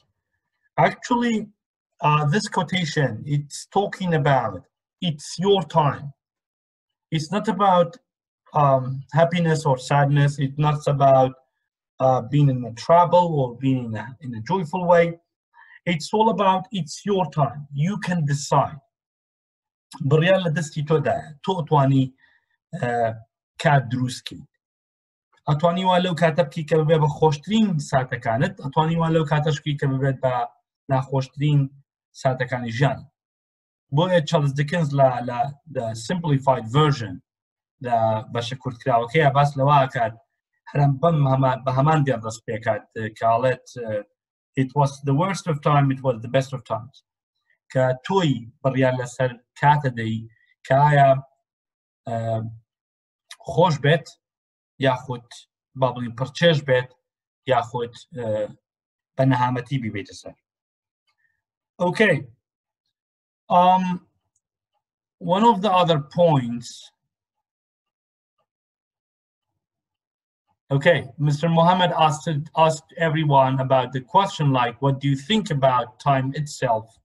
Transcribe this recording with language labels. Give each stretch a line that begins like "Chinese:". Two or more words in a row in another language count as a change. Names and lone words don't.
English: Actually, this quotation, it's talking about, it's your time. It's not about happiness or sadness. It's not about being in a trouble or being in a joyful way. It's all about, it's your time. You can decide.
Central Kurdish: بڕیار لە دەستی تۆدایە تۆ ئەتوانی کات دروستکەیت ئەتوانی وا لەو کاتە بکەی کە ببێت بە خۆشترین ساتەکانت ئەتوانی وا لەو کاتەش بکەی کە ببێت بە ناخۆشترین ساتەکانی ژیان بۆیە چارلز دیکنز لە
English: simplified version
Central Kurdish: لە بەشە کورتکراوەکەیە باس لەوە ئەکات هەرم بەم بە هەمان دێن ڕست پێکات کاڵێت
English: it was the worst of time, it was the best of times.
Central Kurdish: کە تۆی بڕیار لەسەر کاتە دەی کە ئایا خۆش بێت یاخود با بڵین پڕچێش بێت یاخود بە نەهامەتی بیبێتە سەر.
English: Okay. One of the other points. Okay, Mr. Mohammed asked everyone about the question like, what do you think about time itself?